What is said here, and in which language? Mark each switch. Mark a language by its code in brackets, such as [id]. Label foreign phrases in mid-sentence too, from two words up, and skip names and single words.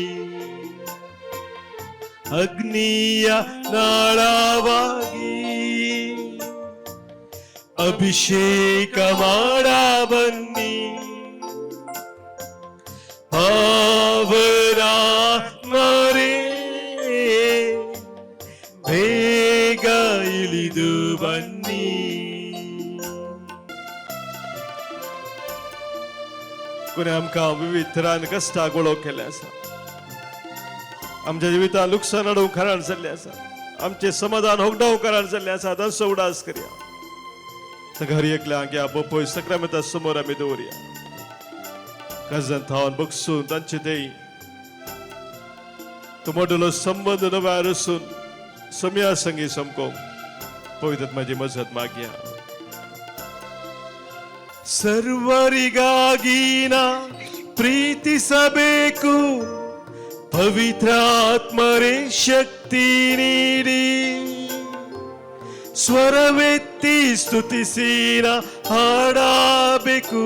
[kn] ಅಗ್ನಿಯ ನಾಳವಾಗಿ ಅಭಿಷೇಕ ಮಾಡ ಬನ್ನಿ, ಪಾವನಾತ್ಮರೇ ಬೇಗ ಇಳಿದು ಬನ್ನಿ. [kok] कोणी आमकां विविध तरान कश्टां गोळो केले आसा, आमच्या जिवितांत लुकसाण हाडूंक कारण जाल्लें आसा, आमचें समाधान होगडाव कारण जाल्लें आसा. तांचो उडास करया. घरी एकल्यांक या पळय सक्रामेंता समोर आमी दवरया. काळजांत थावन बगसून तांचे देई तो मोडलो संबंध नव्यान रचून सोम्या संगी समकोवंक पवित्र आत्म्याची मजत मागया. [kn] ಸರ್ವರಿಗಾಗಿ ನಾ ಪ್ರೀತಿಸಬೇಕು, ಪವಿತ್ರಾತ್ಮರೇ ಶಕ್ತಿ ನೀಡಿ ಸ್ವರವೆತ್ತಿ ಸ್ತುತಿಸಿನ ಹಾಡಬೇಕು.